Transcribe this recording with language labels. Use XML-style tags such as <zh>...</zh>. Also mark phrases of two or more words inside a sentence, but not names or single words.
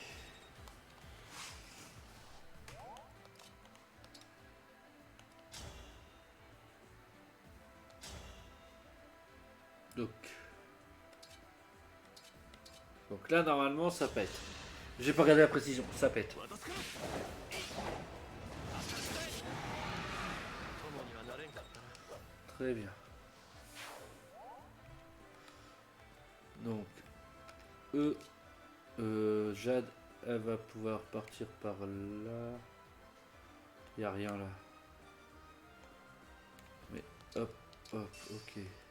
<fr>Donc là, normalement, ça pète. J'ai pas regardé la précision, ça pète.</fr> <ja>渡すか友にはなれんかったな</ja> <fr>Très bien. Donc, Jade, elle va pouvoir partir par là. Y a rien là. Mais hop, hop, ok.</fr>